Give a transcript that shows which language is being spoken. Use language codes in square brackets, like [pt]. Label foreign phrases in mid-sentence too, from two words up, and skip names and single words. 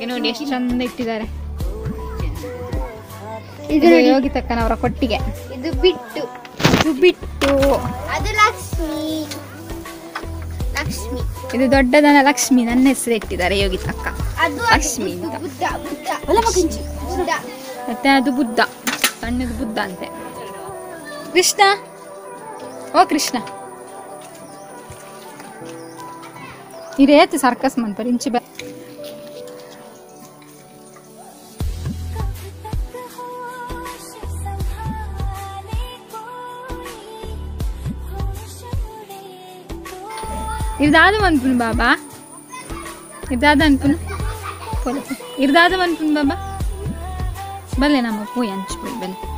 [kn] ನೋಡಿ ಎಷ್ಟು ಚಂದ ಇಟ್ಟಿದ್ದಾರೆ. ಇದು ಯೋಗಿ ತಕ್ಕನವರ ಕೊಟ್ಟಿಗೆ. ಇದು ಬಿಟ್ಟು ಅದು ಲಕ್ಷ್ಮಿ. ಇದು ದೊಡ್ಡದನ ಲಕ್ಷ್ಮಿ. ನನ್ನ ಹೆಸರು ಇಟ್ಟಿದ್ದಾರೆ ಯೋಗಿ ತಕ್ಕ ಲಕ್ಷ್ಮಿ ಅಂತ. ಮತ್ತೆ ಅದು ಬುದ್ಧ, ಸಣ್ಣದು ಬುದ್ಧ ಅಂತೆ. [tcy] ಕೃಷ್ಣ, ಓ ಕೃಷ್ಣ ಇರೇತು ಸರ್ಕಸ್ ಮನ್ಪರ್ ಇಂಚಿ ಬ ಇರ್ದಾದ ಮನ್ಪುನ್ ಬಾಬಾ, ಇರ್ದಾದ ಅನ್ಪುನ್ ಇರ್ದಾದ ಮನ್ಪುನ್ ಬಾಬಾ ಬಲ್ಲೆ ನಮ್ಮ ಪೂಯ್ ಹಂಚ್ಬಿಡಿ ಬಲ್ಲೆ.